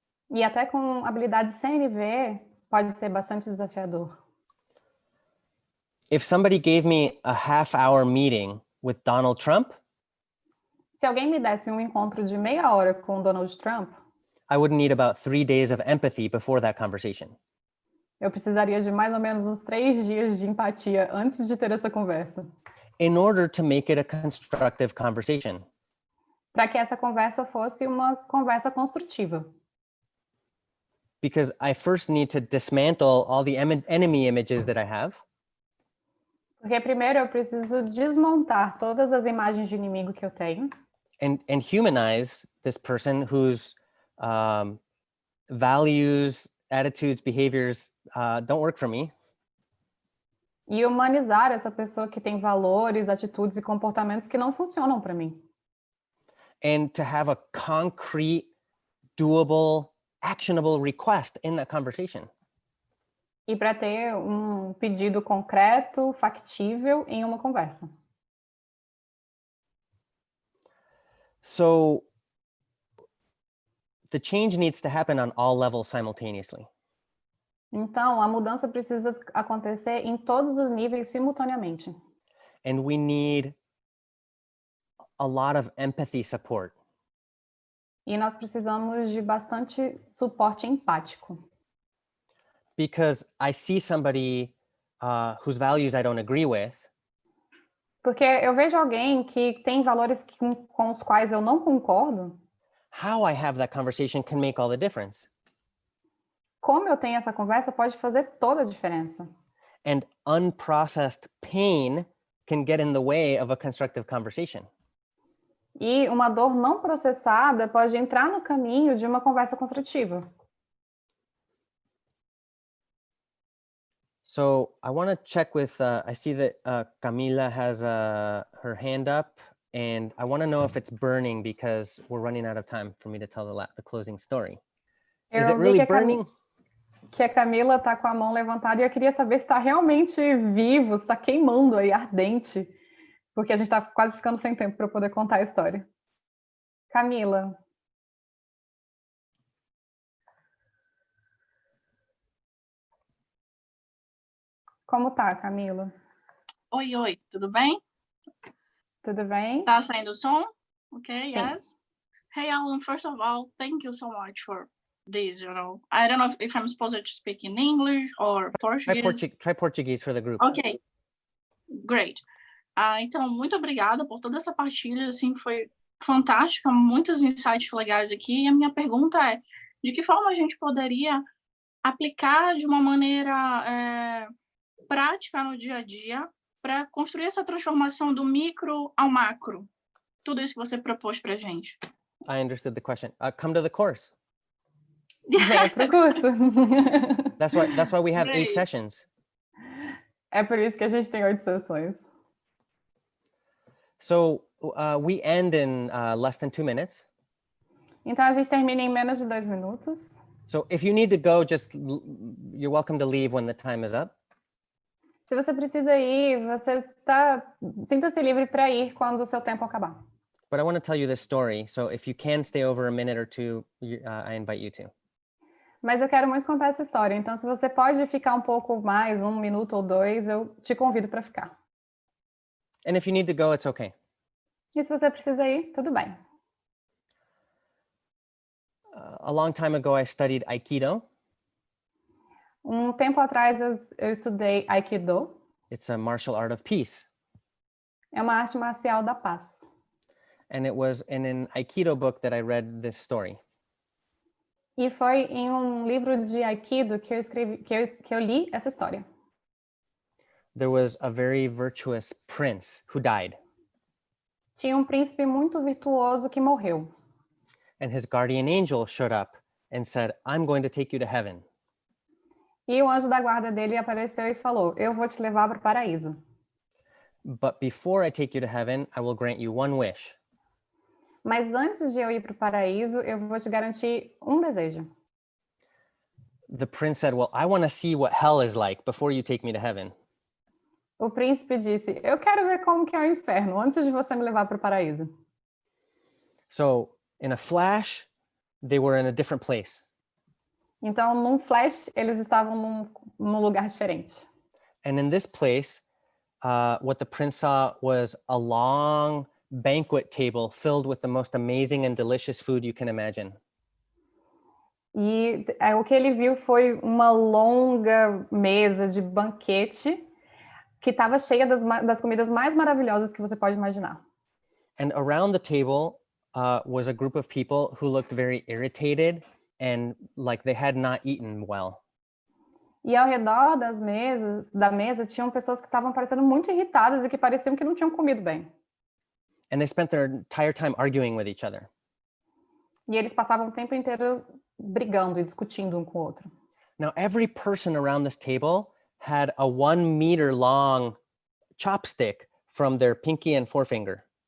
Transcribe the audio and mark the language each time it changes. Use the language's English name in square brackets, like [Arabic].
[Portuguese] E até com habilidades CNV pode ser bastante desafiador. [English] If somebody gave me a half-hour meeting with Donald Trump, [Portuguese] Se alguém me desse um encontro de meia hora com Donald Trump, [English] I would need about 3 days of empathy before that conversation. [Portuguese] eu precisaria de mais ou menos uns 3 dias de empatia antes de ter essa conversa, [English] In order to make it a constructive conversation. [Portuguese] para que essa conversa fosse uma conversa construtiva. [English] Because I first need to dismantle all the enemy images that I have. [Portuguese] Porque primeiro eu preciso desmontar todas as imagens de inimigo que eu tenho. [English] And humanize this person whose values, attitudes, behaviors don't work for me. [Portuguese] E humanizar essa pessoa que tem valores, atitudes e comportamentos que não funcionam para mim. [English] And to have a concrete, doable, actionable request in that conversation. [Portuguese] E para ter um pedido concreto, factível em uma conversa. [English] So the change needs to happen on all levels simultaneously. [Portuguese] Então, a mudança precisa acontecer em todos os níveis simultaneamente. [English] And we need a lot of empathy support. [Portuguese] E nós precisamos de bastante suporte empático. [English] Because I see somebody whose values I don't agree with. [Portuguese] Porque eu vejo alguém que tem valores com os quais eu não concordo. [English] How I have that conversation can make all the difference. [Portuguese] Como eu tenho essa conversa pode fazer toda a diferença. [English] And unprocessed pain can get in the way of a constructive conversation. [Portuguese] E uma dor não processada pode entrar no caminho de uma conversa construtiva. [English] So I want to check with, I see that Camila has her hand up, and I want to know if it's burning because we're running out of time for me to tell the closing story. Is it really burning? [Portuguese] Que a Camila está com a mão levantada e eu queria saber se está realmente vivo, se está queimando aí, ardente, porque a gente está quase ficando sem tempo para poder contar a história. Camila. Como tá, Camila? Oi, tudo bem? Tudo bem? Tá saindo o som? Okay, Sim. [English] yes. Hey, Alan, first of all, thank you so much for this, I don't know if I'm supposed to speak in English or Portuguese. Try Portuguese for the group. Ok, great. [Portuguese] Então, muito obrigada por toda essa partilha, assim, foi fantástica, muitos insights legais aqui. E a minha pergunta é, de que forma a gente poderia aplicar de uma maneira prática no dia a dia para construir essa transformação do micro ao macro? Tudo isso que você propôs para a gente. [English] I understood the question. Come to the course. [Portuguese] Venha pro curso. [English] That's why we have 8 Great. sessions. [Portuguese] É por isso que a gente tem 8 sessões. [English] So we end in less than 2 minutes. [Portuguese] Então a gente termina em menos de 2 minutos. [English] So if you need to go, you're welcome to leave when the time is up. [Portuguese] Se você precisa ir, sinta-se livre para ir quando o seu tempo acabar. [English] But I want to tell you this story. So if you can stay over a minute or two, I invite you to. [Portuguese] Mas eu quero muito contar essa história. Então, se você pode ficar um pouco mais, 1 minuto ou 2, eu te convido para ficar. [English] And if you need to go, it's okay. [Portuguese] E se você precisa ir, tudo bem. [English] A long time ago, I studied Aikido. [Portuguese] Um tempo atrás, eu estudei Aikido. [English] It's a martial art of peace. [Portuguese] É uma arte marcial da paz. [English] And it was in an Aikido book that I read this story. [Portuguese] E foi em um livro de Aikido que eu li essa história. [English] there was a very virtuous prince who died. [Portuguese] Tinha um príncipe muito virtuoso que morreu. [English] And his guardian angel showed up and said, I'm going to take you to heaven. [Portuguese] E o anjo da guarda dele apareceu e falou, eu vou te levar para o paraíso. [English] But before I take you to heaven, I will grant you one wish. [Portuguese] Mas antes de eu ir para o paraíso, eu vou te garantir um desejo. [English] The prince said, well, I want to see what hell is like before you take me to heaven. [Portuguese] O príncipe disse, eu quero ver como que é o inferno antes de você me levar para o paraíso. [English] So in a flash, they were in a different place. [Portuguese] Então, num flash, eles estavam num lugar diferente. [English] And in this place, what the prince saw was a long banquet table filled with the most amazing and delicious food you can imagine. [Portuguese] E o que ele viu foi uma longa mesa de banquete que estava cheia das comidas mais maravilhosas que você pode imaginar. [English] And around the table was a group of people who looked very irritated and like they had not eaten well. [Portuguese] E ao redor da mesa tinham pessoas que estavam parecendo muito irritadas e que pareciam que não tinham comido bem. [English] And they spent their entire time arguing with each other. [Portuguese] E eles passavam o tempo inteiro brigando e discutindo um com o outro. [English] Now, every person around this table had a 1 meter long chopstick from their pinky and forefinger.